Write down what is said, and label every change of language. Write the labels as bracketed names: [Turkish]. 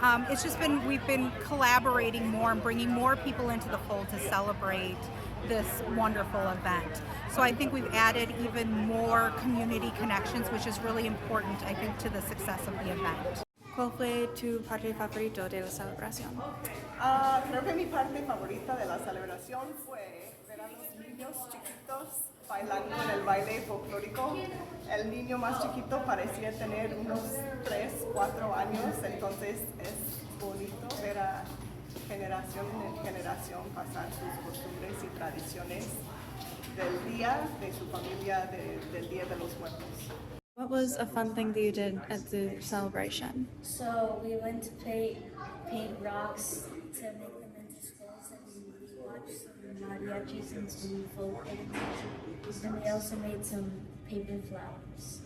[English] It's just been, we've been collaborating more and bringing more people into the fold to celebrate this wonderful event. So I think we've added even more community connections, which is really important, I think, to the success of the event. [Spanish] ¿Cuál fue tu parte favorito de la celebración? Creo que mi parte favorita de la celebración fue ver a los niños chiquitos bailando en el baile folclórico. El niño más chiquito parecía tener unos 3, 4 años, entonces es bonito ver a generación en generación pasar sus costumbres y tradiciones del día de su familia, del Día de los Muertos. [English] What was a fun thing that you did at the celebration? So we went to paint rocks to make them into skulls, and we watched some mariachis and some folk dances, and we also made some paper flowers.